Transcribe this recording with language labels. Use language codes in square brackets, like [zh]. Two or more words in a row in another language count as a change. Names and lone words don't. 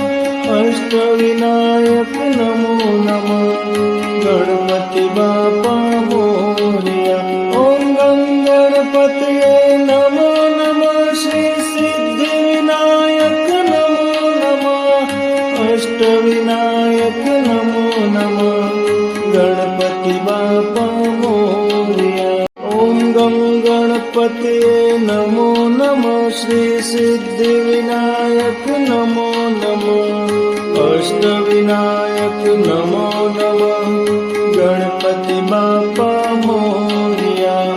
[sa] अष्टविनायक नमो नमः। [mr] गणपति बापा मोरया। [sa] ओम गं गणपतये नमो नमः। श्री सिद्धिविनायक नमो नमः। [mr] अष्टविनायक नमः गणपति बापा मोरया. [sa] ઓમ ગમ ગણપતયે નમો નમઃ શ્રી સિદ્ધિ વિનાયક નમો નમઃ અષ્ટવિનાયક નમો નમઃ [mr] गणपति बापा मोरया.